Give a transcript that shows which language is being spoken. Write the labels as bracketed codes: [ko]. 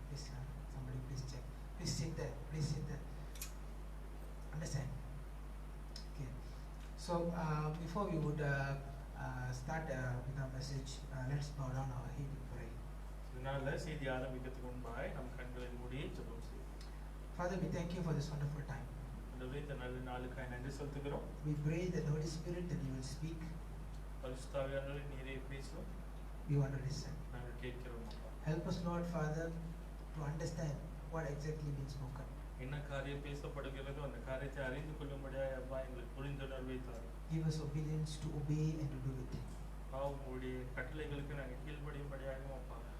[en] Please, somebody please check. Please sit there. Please sit there. Understand? Okay. So before we would start with our message, let's bow down our head and pray. [ta] இதனால் செய்தி ஆரம்பிக்கிறதுக்கு முன்பாக நம் கண்களை மூடி ஜெபம் செய்வோம். [en] Father, we thank you for this wonderful time. [ta] இந்த நல்ல நாளுக்காக நன்றி செலுத்துகிறோம். [en] We pray that the Holy Spirit that you will speak. [ta] பரிசுத்தாவியானவரே நீரே பேசும். [en] We want to listen. [ta] நாங்கள் கேட்கிறோம். [en] Help us, Lord Father, to understand what exactly been spoken. [ta] என்ன காரியம் பேசப்படுகிறதோ அந்த காரியத்தை அறிந்து கொள்ளும்படியாக அப்பா எங்களுக்கு புரிந்துணர்வை தாரும். [en] Give us obedience to obey and to do it. [ta] உங்களுடைய கட்டளைகளுக்கு நாங்கள் கீழ்ப்படியும்படியாகவும் அப்பா.